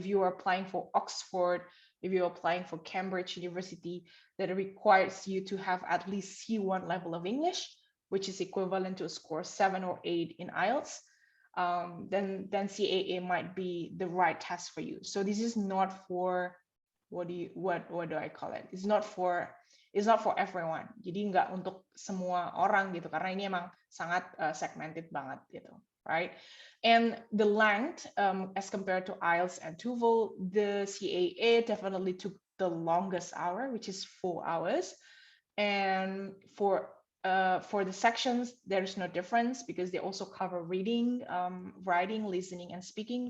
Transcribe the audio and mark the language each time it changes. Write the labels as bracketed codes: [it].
[en] If you are applying for Oxford, if you're applying for Cambridge University, that requires you to have at least C1 level of English, which is equivalent to a score 7 or 8 in IELTS, then CAA might be the right test for you. So this is not for, what do I call it? It's not for everyone. [id] Jadi nggak untuk semua orang gitu, karena ini emang sangat segmented banget gitu, right? [en] And the length, as compared to IELTS and TOEFL, the CAA definitely took the longest hour, which is 4 hours. And for the sections, there's no difference because they also cover reading, writing, listening, and speaking.